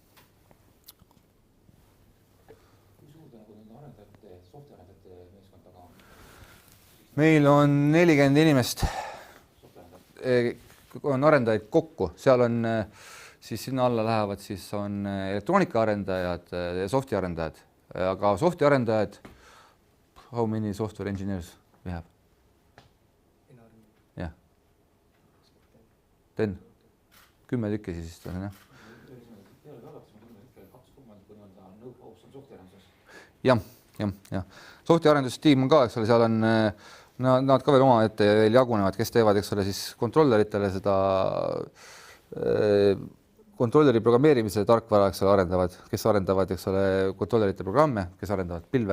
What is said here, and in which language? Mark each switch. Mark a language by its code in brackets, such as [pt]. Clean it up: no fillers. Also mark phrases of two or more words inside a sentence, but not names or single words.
[et] Meil on 40 inimest, on arendajaid kokku, seal on siis sinna alla lähevad, siis on elektroonikaarendajad ja softi arendajad, aga softi arendajad, [en] how many software engineers we have? [et] Jah. 10 tükki siis on, jah. Jah. Softi arendustiim on ka, eks ole, seal on nad ka veel oma ette veel jagunevad, kes teevad, eks ole, siis kontrolleritele seda kontrolleri programmeerimise tarkvara, eks ole, arendavad, kes arendavad, eks ole, kontrollerite programme, kes arendavad pilve.